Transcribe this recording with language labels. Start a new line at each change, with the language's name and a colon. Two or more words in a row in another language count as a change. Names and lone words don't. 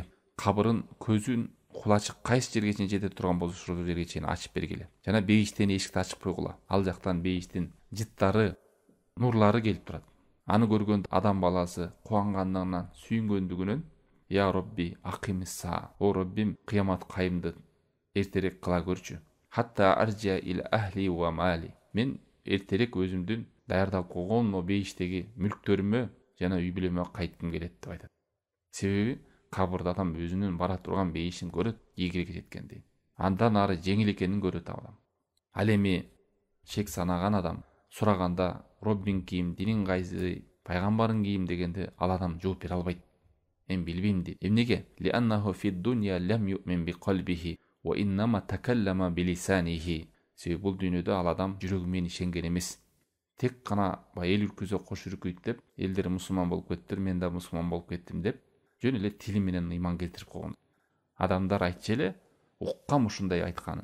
Kyrgyz: Кабырын көзүн кулачык кайсы жерге чейин жете турган болсо ошол жерге чейин ачып бергиле. Жана бейиштен эшикти ачып койгула. Ал жактан бейиштин жыттары, нурлары келип турат. Аны көргөндө адам баласы кубангандан, сүйүнгөндүгүнөн:
Arabic: يا ربي أقم الساعة,
Kyrgyz: о Роббим, кыямат кайымды эртерээк кыла көрчү.
Arabic: حتى أرجع إلى أهلي ومالي.
Kyrgyz: Мен эртерээк өзүмдүн даярдап койгон о бейиштеги мүлктөрүмө жана үй бүлөмө кайткым келет деп айтат. Себеби кабырда адам өзүнүн бара турган бейишин көрөт, ийгириге жеткенди. Андан ары жеңил экенин көрөт адам. Ал эми шек санаган адам сураганда Роббин кийим, динин кайсы, пайгамбарың кийим дегенде ал адам жооп бере албайт. Мен билбейм дейт. Эмнеге?
Arabic: لأنه في الدنيا لم يؤمن بقلبه وإنما تكلم بلسانه.
Kyrgyz: Себеби бул дүйнөдө ал адам жүрөгү менен ишенген эмес. Тек гана эл үркүзө кош үркүйт деп, элдер мусулман болуп кеттир, мен да мусулман болуп кеттим деп, жөн эле тили менен ыйман келтирип койгон. Адамдар айтчу эле, уккам ушундай айтканы.